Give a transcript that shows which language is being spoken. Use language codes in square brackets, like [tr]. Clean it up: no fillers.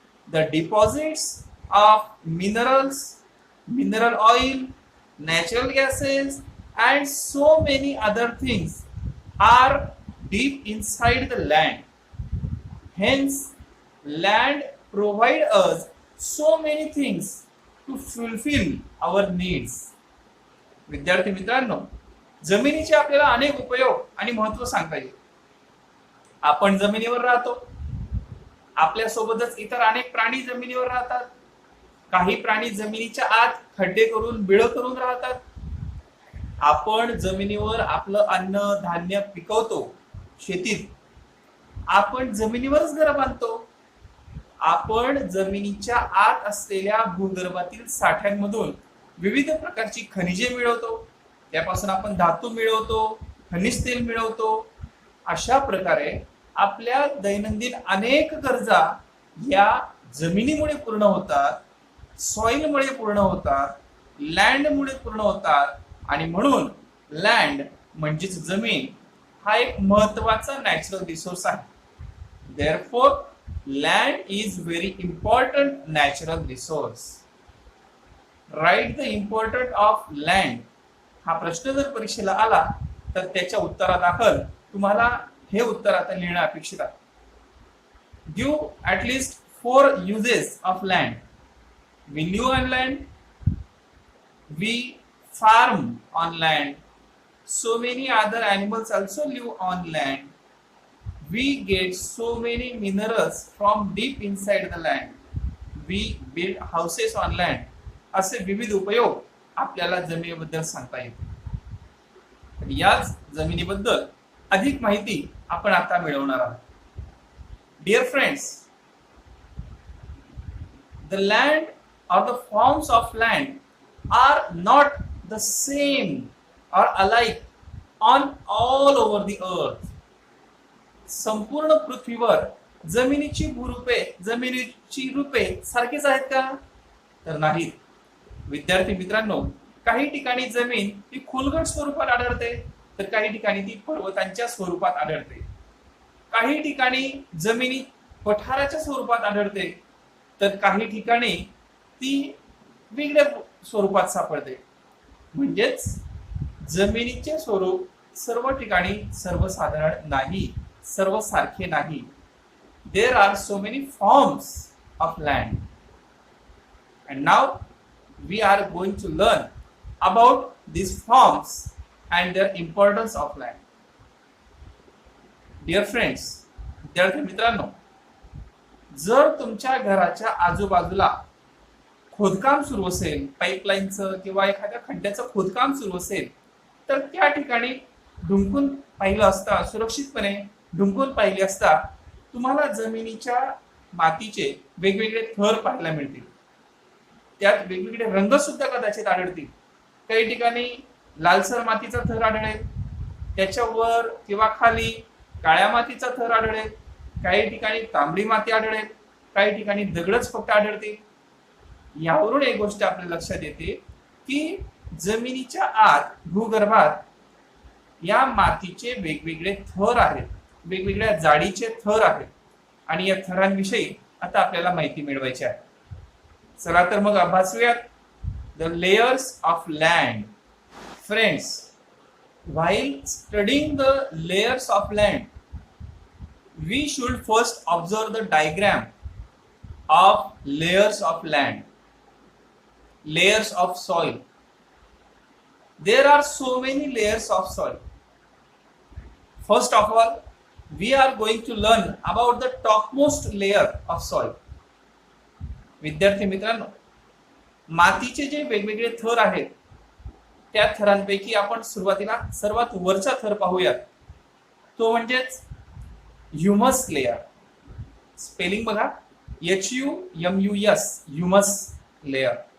[en] The deposits of minerals, mineral oil, natural gases, and so many other things are deep inside the land. Hence, land provide us so many things to fulfill our needs. [mr] विद्यार्थी मित्रांनो, जमिनीचे आपल्याला अनेक उपयोग आणि महत्व सांगता येईल. आपण जमिनीवर राहतो, आपल्या सोबतच इतर अनेक प्राणी जमिनीवर राहतात. काही प्राणी जमिनीच्या आत खड्डे करून बिळ करून राहतात. आपण जमिनीवर आपलं अन्न धान्य पिकवतो शेतीत. आपण जमिनीवरच घर बांधतो. आपण जमिनीच्या आत असलेल्या भूगर्भातील साठ्यांमधून विविध प्रकारची खनिजे मिळवतो. त्यापासून आपण धातू मिळवतो, खनिज तेल मिळवतो. अशा प्रकारे आपल्या दैनंदिन अनेक गरजा या जमिनीमुळे पूर्ण होतात, सॉइलमुळे पूर्ण होतात, लँडमुळे पूर्ण होतात. आणि म्हणून लँड म्हणजेच जमीन हा एक महत्वाचा नॅचरल रिसोर्स आहे. [en] Therefore land is very important natural resource. Write the importance of land. [mr] हा प्रश्न जर परीक्षेला आला तर त्याच्या उत्तरादाखल तुम्हाला हे उत्तर आता लिहिणं अपेक्षित आहे. [en] Give at least 4 uses of land. We live on land. We farm on land. So many other animals also live on land. We get so many minerals from deep inside the land. We build houses on land. [mr] असे विविध उपयोग आपल्याला जमिनीबद्दल सांगता येतील. याच जमिनीबद्दल अधिक माहिती आपण आता मिळवणार आहोत. [en] Dear friends, the land or the forms of land are not the same or alike on all over the earth. [mr] संपूर्ण पृथ्वीवर जमिनीची भूरूपे, जमिनीची रूपे सारखीच आहेत का? तर नाहीत. विद्यार्थी मित्रांनो, काही ठिकाणी जमीन ही खोलगट स्वरूपात आढळते, तर काही ठिकाणी ती पर्वतांच्या स्वरूपात आढळते. काही ठिकाणी जमिनी पठाराच्या स्वरूपात आढळते, तर काही ठिकाणी ती वेगळ्या स्वरूपात सापडते. म्हणजेच जमिनीचे स्वरूप सर्व ठिकाणी सर्वसाधारण नाही, सर्वसारखे नाही. [en] There are so many forms of land. And now we are going to learn about these forms and their importance of land. Dear friends, [mr] विद्यार्थी मित्रांनो, जर तुमच्या घराच्या आजूबाजूला खोदकाम सुरू असेल, पाईपलाईनचं किंवा एखाद्या खड्ड्याचं खोदकाम सुरू असेल, तर त्या ठिकाणी ढुंकून पाहिलं असता, सुरक्षितपणे ढुंकून पाहिले असता तुम्हाला जमिनीच्या मातीचे वेगवेगळे थर पाहायला मिळतील. त्यात वेगवेगळे रंग सुद्धा कदाचित आढळतील. काही ठिकाणी लालसर मातीचा थर आढळेल, त्याच्यावर किंवा खाली काळ्या मातीचा थर आढळेल, काही ठिकाणी तांबडी माती आढळेल, काही ठिकाणी दगडच फक्त आढळतील. यावरून एक गोष्ट आपल्या लक्षात येते की जमिनीच्या आत भूगर्भात या मातीचे वेगवेगळे थर आहेत, वेगवेगळ्या जाडीचे थर आहेत. आणि या थरांविषयी आता आपल्याला माहिती मिळवायची आहे. चला तर मग अभ्यासूयात. [en] The layers of land. Friends, while studying the layers of land, we should first observe the diagram of layers of land, layers of soil. There are so many layers of soil. First of all, we are going to learn about the topmost layer of soil. [mr] विद्यार्थी मित्रांनो, मातीचे जे वेगवेगळे थर आहेत त्या थरांपैकी आपण सुरुवातीला सर्वात वरचा थर पाहूयात, तो म्हणजेच ह्युमस लेयर. स्पेलिंग बघा, HUMUS, ह्युमस लेयर.